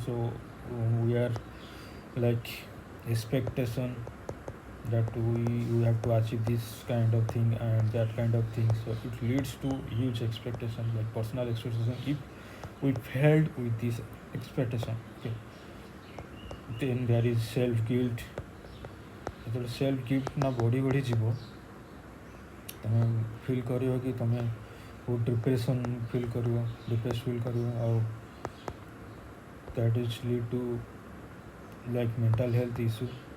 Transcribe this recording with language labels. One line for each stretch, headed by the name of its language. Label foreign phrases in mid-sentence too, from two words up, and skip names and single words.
English: So we are like expectation that we have to achieve this kind of thing and that kind of thing, so it leads to huge expectation like personal expectation. If we failed with this expectation, okay, then there is self guilt.
Odia: ଯେତେବେଳେ
English: self gift
Odia: ନା ବଢ଼ି ବଢ଼ି ଯିବ, ତୁମେ ଫିଲ୍ କରିବ କି ତୁମେ ବହୁତ
English: depression feel
Odia: କରିବ,
English: depress feel
Odia: କରିବ, ଆଉ
English: that is lead to like mental health issue.